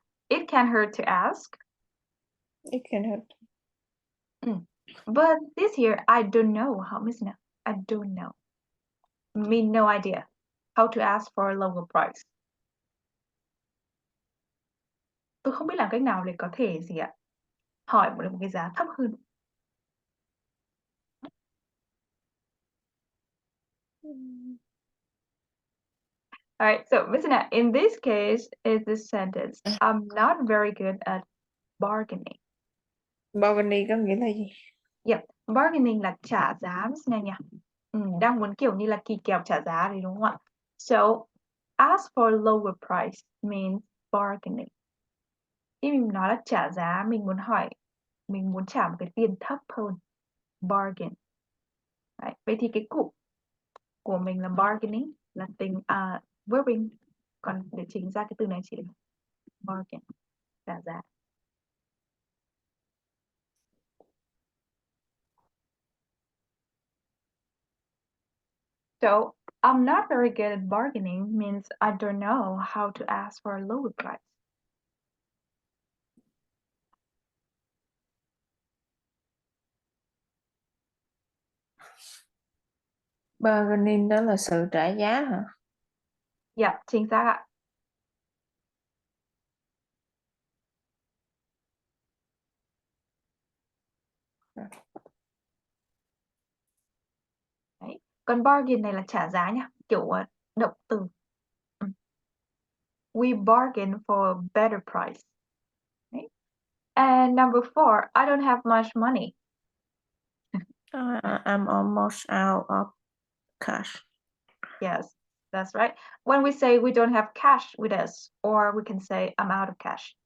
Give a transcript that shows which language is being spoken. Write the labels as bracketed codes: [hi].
[en] It can hurt to ask. It can hurt. But this here, I don't know how, Miss Na. I don't know. Mean no idea. how to ask for a lower price. [vi] Tôi không biết làm cách nào để có thể gì ạ? Hỏi một cái giá thấp hơn. [en] All right, so listen up. In this case, is this sentence, I'm not very good at bargaining. [vi] Bargaining có nghĩa là gì? Yep, bargaining là trả giá này nhỉ? Đang muốn kiểu như là kỳ kèo trả giá đấy đúng không ạ? [en] So, ask for a lower price means bargaining. [vi] Khi mình nói là trả giá, mình muốn hỏi, mình muốn trả một cái tiền thấp hơn. Bargain. Đấy, vậy thì cái cụm của mình là bargaining, là tính verbing. Còn để chính ra cái từ này chỉ là bargain, trả giá. [en] So, I'm not very good at bargaining means I don't know how to ask for a lower price. [vi] Bargaining đó là sự trả giá hả? Yeah, chính xác ạ. Đấy. Còn bargain này là trả giá nhá, kiểu động từ. [en] We bargain for a better price. [vi] Đấy. [en] And number 4, I don't have much money. I'm almost out of cash. Yes, that's right. When we say we don't have cash with us, or we can say I'm out of cash.